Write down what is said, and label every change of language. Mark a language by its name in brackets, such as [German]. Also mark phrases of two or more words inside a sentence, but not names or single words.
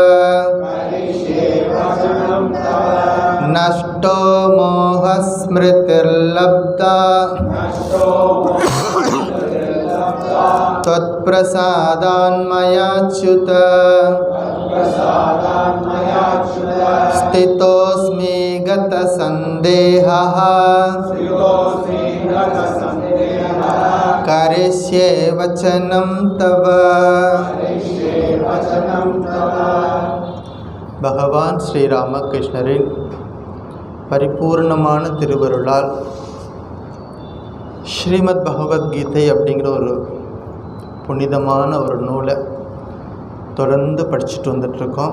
[Sanskrit] नष्टो मोहस्मृतिर्लब्धा त्वत्प्रसादान्मयाच्युत स्थितोऽस्मि गतसन्देहः करिष्ये वचनं तव। [Tamil] பகவான் ஸ்ரீராமகிருஷ்ணரின் பரிபூர்ணமான திருவருளால் ஸ்ரீமத் பகவத்கீதை அப்படிங்கிற ஒரு புனிதமான ஒரு நூலை தொடர்ந்து படிச்சுட்டு வந்துட்ருக்கோம்.